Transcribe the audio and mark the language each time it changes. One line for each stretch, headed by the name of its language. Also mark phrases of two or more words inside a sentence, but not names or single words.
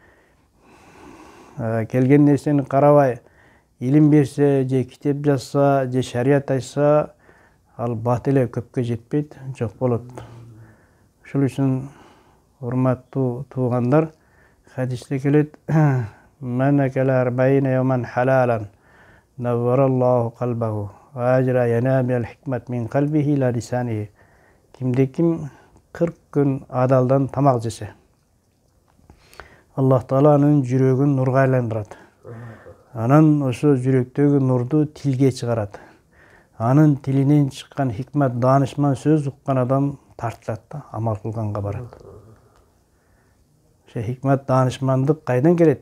Kyrgyz: Келген нерсени карабай, илим берсе, же китеп жазса, же шарият айтса, ал бат эле көпкө жетпейт, жок болот. Ошол үчүн урматтуу туугандар, хадисте келет:
Arabic: "من أكل 40 يوما حلالا نور الله قلبه وأجرى الحكمة من قلبه إلى لسانه."
Kyrgyz: Кимде ким 40 күн адалдан тамак жесе, Аллах Таала анын жүрөгүн нурга айландырат. Анан ошо жүрөктөгү нурду тилге чыгарат. Анын тилинен чыккан хикмат, даанышман сөз уккан адам тартылат да, амал кылганга барат. Ошо хикмат, даанышмандык кайдан келет?